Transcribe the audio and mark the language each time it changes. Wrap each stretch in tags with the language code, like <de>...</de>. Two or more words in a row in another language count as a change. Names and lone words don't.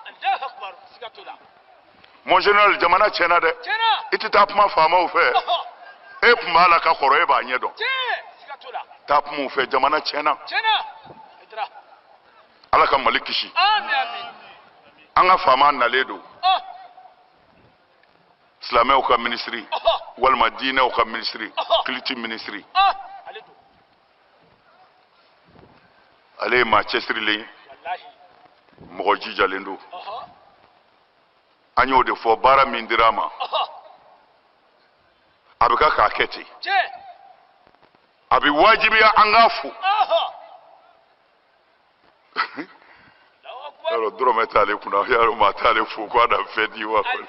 <fr>mon général</fr> <bm>jamana tiɲɛna dɛ i tɛ taa kuma faamaw fɛ e tun b'a la ka kɔrɔ e b'a ɲɛ dɔn taa kuma u fɛ jamana tiɲɛna ala ka mali kisi an ka faama nalen don silamɛw ka ministry walima diinɛw ka ministry</bm> <en>culture ministry</en> <bm>ale ye maa cɛsirilen ye mɔgɔ jijalen don an y'o de fɔ baara min dira ma a bɛ k'a kɛ ten a bɛ wajibiya an k'a fo yɔrɔ dɔrɔmɛ t'ale kunna yɔrɔ maa t'ale fo k'a na fɛn di wa</bm>